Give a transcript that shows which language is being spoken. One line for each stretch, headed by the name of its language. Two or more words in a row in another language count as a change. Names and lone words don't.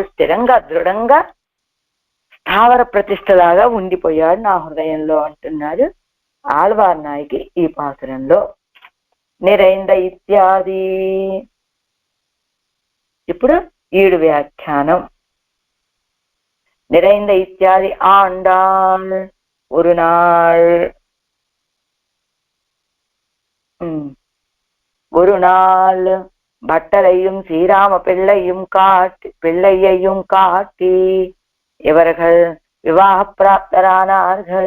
Telugu: స్థిరంగా దృఢంగా స్థావర ప్రతిష్టలాగా ఉండిపోయాడు నా హృదయంలో అంటున్నారు ఆళ్వార్ నాయకి ఈ పాసురంలో. నిరైంద ఇత్యాది. ఇప్పుడు ఈడు వ్యాఖ్యానం.
Tamil: நிறைந்த இத்தியாதி ஆண்டாள் ஒரு நாள் ஒரு நாள் பட்டரையும் ஸ்ரீராம பிள்ளையையும் காட்டி இவர்கள் விவாக பிராப்தரானார்கள்.